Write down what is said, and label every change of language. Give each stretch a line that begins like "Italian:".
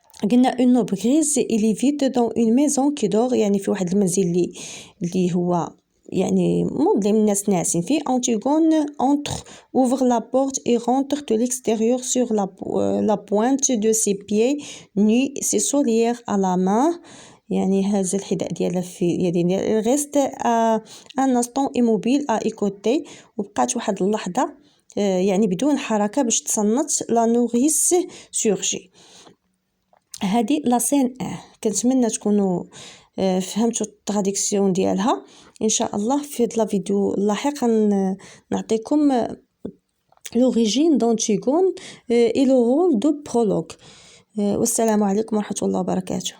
Arabic: قلنا
French: une aube grise il est vite dans une maison qui dort
Arabic: يعني في واحد المنزل اللي هو يعني مظلم الناس ناعسين فيه.
French: Antigone entre ouvre la porte et rentre de l'extérieur sur la pointe de ses pieds nus ses souliers à la main
Arabic: يعني هز الحذاء ديالها في يديه.
French: reste un instant immobile à écouter
Arabic: وبقات واحد اللحظه يعني بدون حركه باش تصنت.
French: la nourrice surgit
Arabic: هذه لا سين كنتمنى تكونوا فهمتوا التراديكسيون ديالها. ان شاء الله في هاد لا فيديو اللاحق نعطيكم
French: l'origine d'Antigone et le rôle de prologue.
Arabic: والسلام عليكم ورحمة الله وبركاته.